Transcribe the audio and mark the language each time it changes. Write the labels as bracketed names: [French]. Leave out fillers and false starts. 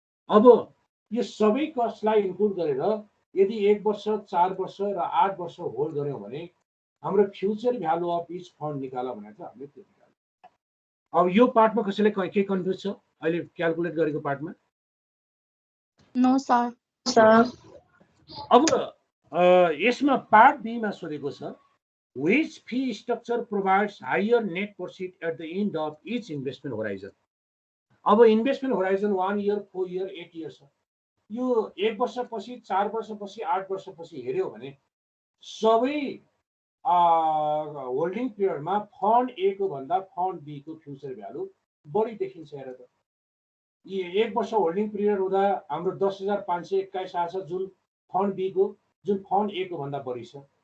[Nepali] अब यो सबै कस्टलाई इन्क्लुड गरेर यदि 1 वर्ष 4 वर्ष र 8 वर्ष होल्ड गर्यौं भने हाम्रो future value of each fund निकाल भनेर चाहिँ हामीले त्यो निकाल्यो। अब यो पार्टमा कसैले के कन्फ्युज छ अहिले क्याल्कुलेट गरेको पार्टमा? [English] No sir. [Nepali] अब यसमा पार्ट बी मा सोधेको छ [English] which fee structure provides higher net profit at the end of each investment horizon। [Nepali] अब investment horizon 1 year 4 year 8 year छ। यो 1 वर्षपछि 4 वर्षपछि 8 वर्षपछि हेर्यो भने सबै होल्डिङ पिरियडमा फन्ड ए को भन्दा फन्ड बी को फ्युचर भ्यालु बढी देखिन्छ। हेर त, यो 1 वर्ष होल्डिङ पिरियड हुँदा हाम्रो 10,521 आछ जुन फन्ड बी को, जुन फन्ड ए को भन्दा बढी छ।